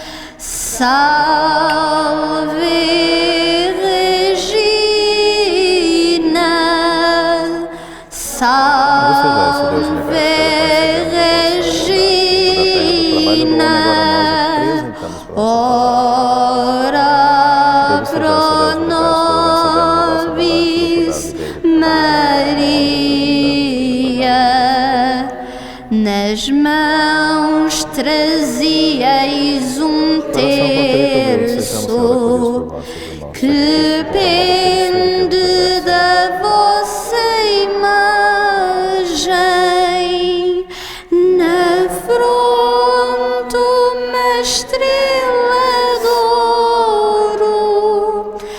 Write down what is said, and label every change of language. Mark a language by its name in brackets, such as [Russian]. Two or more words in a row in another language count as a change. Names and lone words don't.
[Latin] Salve Regina, salve Regina, ora pro nobis Maria. [Portuguese] Nas mãos trazieis terço que pende da vossa imagem, na fronte uma estrela de ouro,